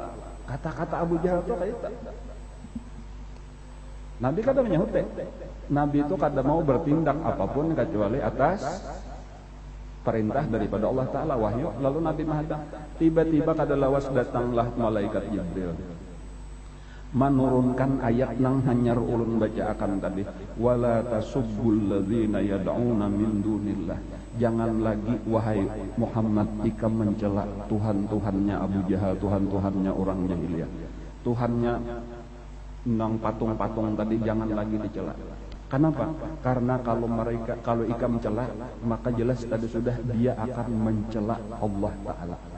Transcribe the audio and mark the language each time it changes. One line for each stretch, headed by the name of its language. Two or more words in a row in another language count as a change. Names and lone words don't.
Banjar: Kata-kata Abu Jahal itu kayak itu. Nabi kada menyahut Nabi itu kada mau bertindak apapun kecuali atas perintah daripada Allah Ta'ala, wahyu. Lalu Nabi menghadap, tiba-tiba kada lawas datanglah malaikat Jibril menurunkan ayat nang hanyar ulun baca akan tadi,
Arabic: ولا تسبوا الذين يدعون من دون الله,
Banjar: jangan lagi wahai Muhammad ikam mencela Tuhan-Tuhannya Abu Jahal, Tuhan-Tuhannya orang jahiliyah, Tuhannya nang patung-patung tadi jangan lagi dicela. Kenapa? Karena kalau ikam mencela, maka jelas tadi sudah dia akan mencela Allah Ta'ala.